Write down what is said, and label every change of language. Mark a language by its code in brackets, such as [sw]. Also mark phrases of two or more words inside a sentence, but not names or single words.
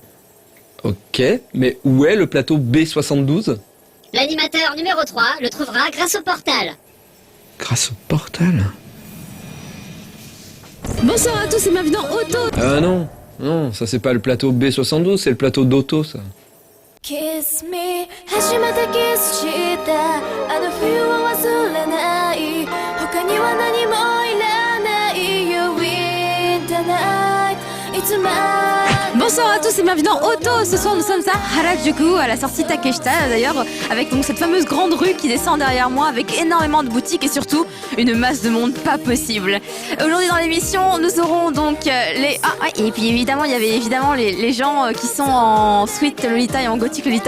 [fr] Ok, mais où est le plateau B72? L'animateur numéro 3 le trouvera grâce au portal. Grâce au portal? Bonsoir à tous et bienvenue dans Auto. Non, ça c'est pas le plateau B72, c'est le plateau d'Auto, ça. [en] Kiss me [ja] 初めてキスしたあの冬を忘れない他には何もいらない [en] You win the night It's mine. [fr] Bonsoir à tous et bienvenue dans Auto. Ce soir nous sommes à Harajuku, à la sortie Takeshita d'ailleurs, avec donc cette fameuse grande rue qui descend derrière moi avec énormément de boutiques et surtout une masse de monde pas possible. Aujourd'hui dans l'émission nous aurons donc les... et puis évidemment il y avait évidemment les gens qui sont en Sweet Lolita et en Gothic Lolita.